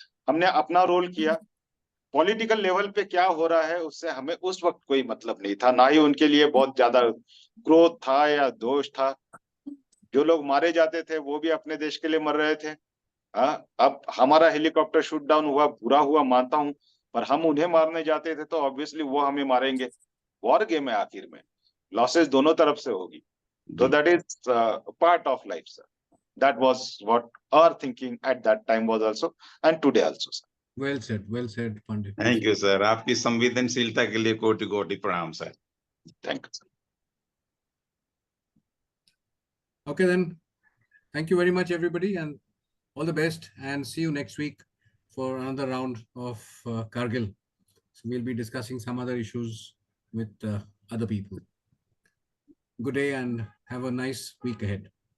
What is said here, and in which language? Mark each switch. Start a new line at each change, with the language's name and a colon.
Hindi: हमने अपना रोल किया। पॉलिटिकल लेवल पे क्या हो रहा है उससे हमें उस वक्त कोई मतलब नहीं था, ना ही उनके लिए बहुत ज्यादा क्रोध था या दोष था। जो लोग मारे जाते थे वो भी अपने देश के लिए मर रहे थे। अब हमारा हेलीकॉप्टर शूट डाउन हुआ, बुरा हुआ मानता हूं, पर हम उन्हें मारने जाते थे तो ऑब्वियसली वो हमें मारेंगे। वॉर गेम है, आखिर में लॉसेस दोनों तरफ से होगी।
English: So that is part of life, sir. That was what our thinking at that time was also, and today also, sir. Well said, Pandit. Thank you, sir.
Hindi: आपकी संवेदनशीलता के लिए कोटि कोटि प्रणाम, sir.
English: Thank you, sir. Okay then, thank you very much everybody, and all the best, and see you next week for another round of Kargil. So we'll be discussing some other issues with other people. Good day and have a nice week ahead.